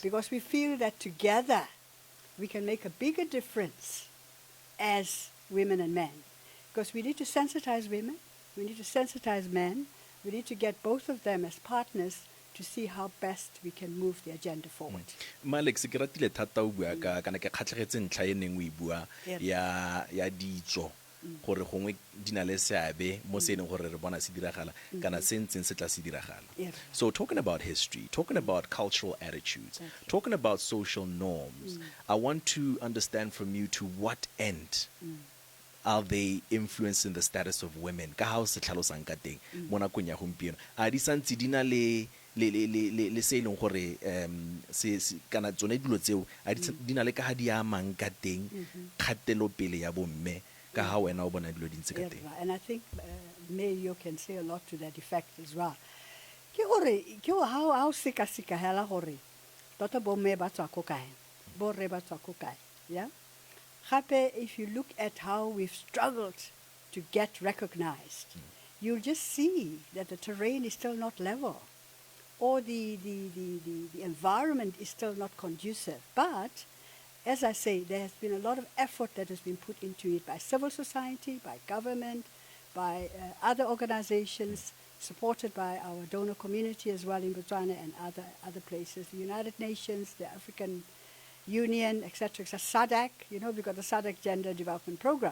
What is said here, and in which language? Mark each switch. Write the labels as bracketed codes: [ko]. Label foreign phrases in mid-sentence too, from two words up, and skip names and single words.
[en] Because we feel that together we can make a bigger difference as women and men. Because we need to sensitize women, we need to sensitize men, we need to get both of them as partners to see how best we can move the agenda forward. [tn] Malex, ke ratile thata o bua ka kana ke kgatlhegetse ntlha e neng o e bua ya ditso gore gongwe di na le seabe mo se leng gore re bona se diragala kana se ntseng se tla se diragala. [en] So talking about history, talking about cultural attitudes, talking about social norms, I want to understand from you to what end are they influencing the status of women? [tn] Ka ha o se tlhalosang ka teng mo nakong ya gompieno. A di santse di na le se leng gore se kana tsone dilo tseo a di na le ka ha di amang ka teng kgatelopele ya bomme ka ha wena o bona dilo di ntse ka teng. [en] And I think Mayo can say a lot to that effect as well. [tn] Ke how sika hela gore tota bomme ba tswa ko kae, borre ba tswa ko kae, [en] yeah? Hape, if you look at how we've struggled to get recognized, you'll just see that the terrain is still not level, or the environment is still not conducive. But, as I say, there has been a lot of effort that has been put into it by civil society, by government, by other organizations, supported by our donor community as well in Botswana and other places, the United Nations, the African Union, etc., SADC, you know, we've got the SADC Gender Development Program.